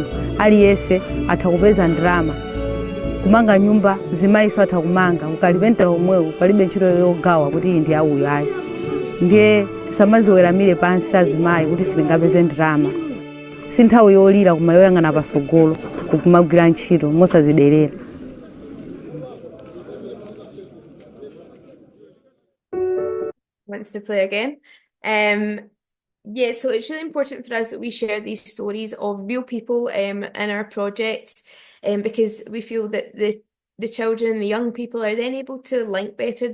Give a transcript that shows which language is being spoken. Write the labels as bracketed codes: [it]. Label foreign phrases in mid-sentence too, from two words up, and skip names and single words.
[ny] aliyense atha kupeza ndalama. kumanga nyumba zimayiso atha kumanga, ukalipentera omwewo palibe ntchito yogawa kuti iyi ndi ya uyu ayi. ndiye samaziweramire pansi azimayi kuti silingapeze ndalama. si nthawi yolira koma yoyang'ana patsogolo kumagwira ntchito mosaziderera. [en] Wants to play again. Yeah, so it's really important for us that we share these stories of real people in our projects, because we feel that the children, the young people are then able to link better.